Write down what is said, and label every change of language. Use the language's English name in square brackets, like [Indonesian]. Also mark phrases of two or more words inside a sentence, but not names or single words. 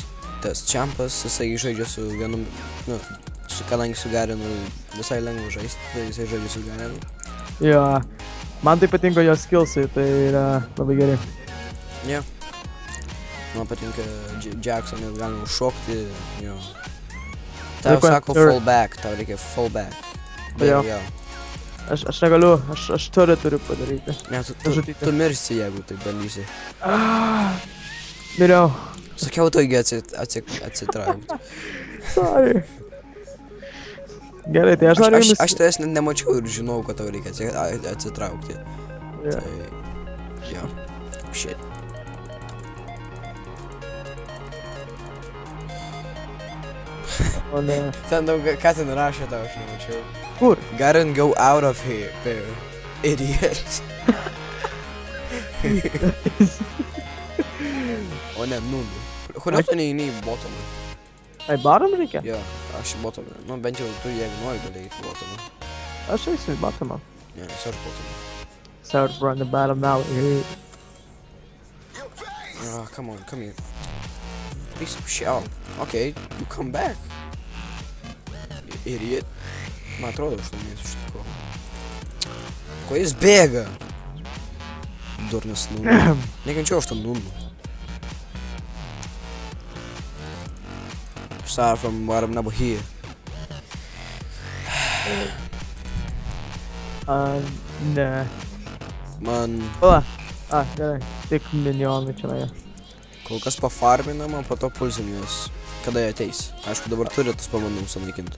[Lithuanian] Tas čempas, jisai žaidžia su vienu, kadangi su Garenu visai lengva žaisti, tai jisai žaidžia su Garenu. Jo, man tai patinka jo skillsai, tai yra labai gerai. Jo. Man patinka Jackson, nes galima užšokti, jo. Tau sako [English] fall back, [Lithuanian] tau reikia [English] fall back. [Lithuanian] Jo. Aš negaliu, aš turiu padaryti. Ne, tu mirsi, jeigu tai bandysi. Miriau. Sakiau taigi atsitraukti. Sorry. Gerai, tai aš noriu jumis... Aš tavęs nemačiau ir žinau, kad tau reikia atsitraukti. Yeah. Tai, jo, shit. O ne. Ten daug, ką ten rašė tau, aš nemačiau. Kur? Garen, [English] go out of here, idiot. [Lithuanian] O ne, Nunu. Kodėl tu neini į bottomą? Ai, bottom reikia? Jo, aš į bottomą. Nu, bent jau tu, jeigu nori, gali eiti į bottomą. Aš eisiu į bottomą. Ne, aš bottomą. [English] Start run the bottom now. Ah, come on, come here. Piece of shit. Okay, you come back. You idiot. [Lithuanian] Man atrodo, aš laimėsiu iš tikrųjų. Ko jis bėga? Durnas Nunu. Nekenčiau aš tą Nunu. [English] Start from bottom number here. [Lithuanian] Ne. Man... Pala. Gerai. Tik minionai čia. Kol kas pafarminama, po to pulsim juos. Kada jie ateis. Aišku, dabar turi tas pabandom sunaikinti.